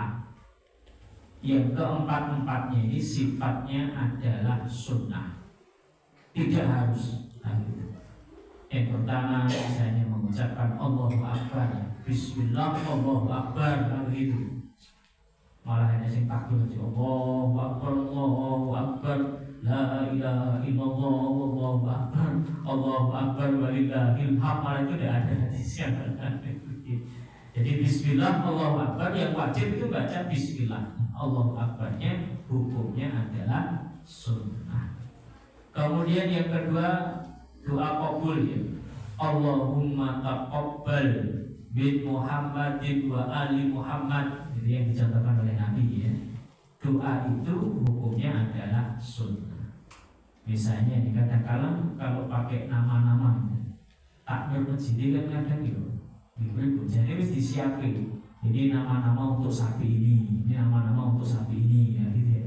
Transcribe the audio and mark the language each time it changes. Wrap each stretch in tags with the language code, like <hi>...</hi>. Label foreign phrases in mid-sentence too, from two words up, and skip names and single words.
<id>Yang keempat-empatnya ini sifatnya adalah sunnah, tidak harus. Yang pertama misalnya mengucapkan</id> <ar>الله أكبر، بسم الله، الله أكبر,</ar> <id>begitu. Malah hanya sing takbir aja,</id> <ar>الله أكبر، الله أكبر، لا إله إلا الله، الله أكبر، الله أكبر، ولله الحمد.</ar> <id>Malah itu tidak ada hadisnya. Jadi</id> <ar>بسم الله، الله أكبر,</ar> <id>yang wajib itu baca Bismillah.</id> <ar>Allahu Akbarnya</ar> <id>hukumnya adalah sunnah. Kemudian yang kedua doa qabul ya.</id> <ar>اللهم تقبل بن محمد و آل محمد.</ar> <id>Jadi yang dicontohkan oleh Nabi ya. Doa itu hukumnya adalah sunnah. Misalnya dikatakan kalau pakai nama-nama takbir masjid kan kadang gitu. Jadi harus disiapin. Jadi nama-nama untuk sapi ini nama-nama untuk sapi ini ya gitu ya.</id>